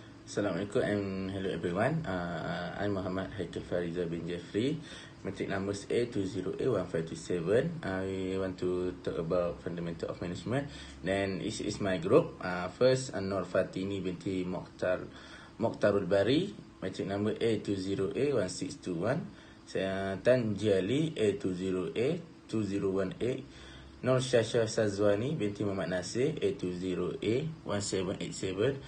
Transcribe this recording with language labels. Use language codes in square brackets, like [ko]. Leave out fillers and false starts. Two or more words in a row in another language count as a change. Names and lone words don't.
[en] Assalamualaikum and hello everyone. I'm Muhammad Haikal Fariza bin Jeffrey. Matric numbers A20A1527. I want to talk about fundamental of management. Then this is my group. First, Nur Fatini binti Mokhtarul Bari. Matric number A20A1621. Tan Jiali A20A2018. Nur Shasha Sazwani binti Muhammad Nasir A20A1787.